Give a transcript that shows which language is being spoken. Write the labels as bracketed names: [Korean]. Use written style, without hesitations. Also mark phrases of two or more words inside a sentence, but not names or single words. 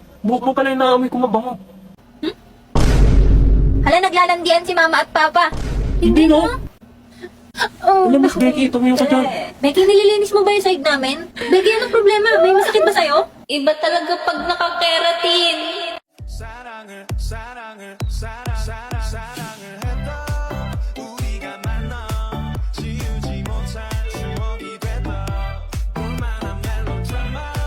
[Filipino] Buhok mo pala yung naamoy ko mabango. Hala, naglalandian si mama at papa. Hindi no? Oh, Alam mo, Becky, tumayo ka dyan. Becky, nililinis mo ba yung side namin? Becky, anong problema? May masakit ba sa'yo? Iba talaga pag nakakeratin. [Korean] 사랑을 사랑을 사랑 사랑 사랑을 했던 우리가 만나 지우지 못할 추억이 됐다 볼만한 멜로드라마